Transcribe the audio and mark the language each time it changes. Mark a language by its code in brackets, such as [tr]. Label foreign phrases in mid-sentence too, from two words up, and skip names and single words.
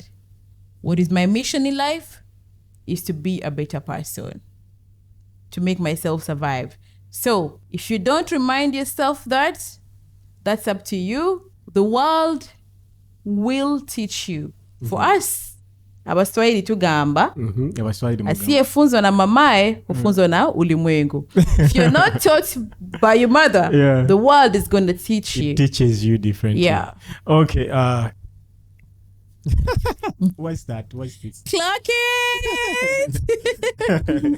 [en] What is my mission in life? Is to be a better person, to make myself survive. So if you don't remind yourself that, that's up to you. The world will teach you. For us, [lg] abaswahili tugamba, [sw] asiyefunzwa na mamae hufunzwa na ulimwengu. [en] If you're not taught by your mother, the world is going to teach you. It teaches you differently. Yeah. Okay. What's that? What's this? Clock it!